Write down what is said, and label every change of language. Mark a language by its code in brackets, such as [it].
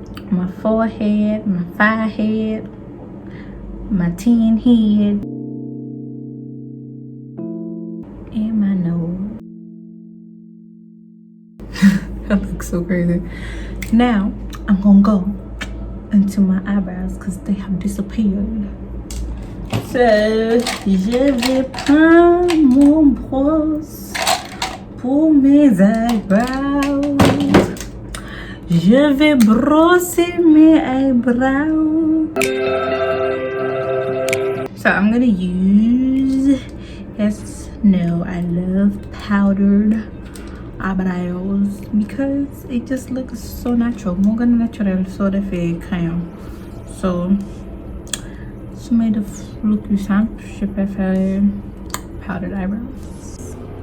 [en] My forehead, my forehead, my tan head, and my nose. That looks so crazy. Now I'm gonna go into my eyebrows because they have disappeared. [fr] So je vais prendre mon brosse pour mes eyebrows. Je vais brosser mes eyebrows. [en] So I'm gonna use, yes, no, I love powdered eyebrows because it just looks so natural. More natural, so the fake kind. So to make the look [fr] plus simple, je préfère [en] powdered eyebrows.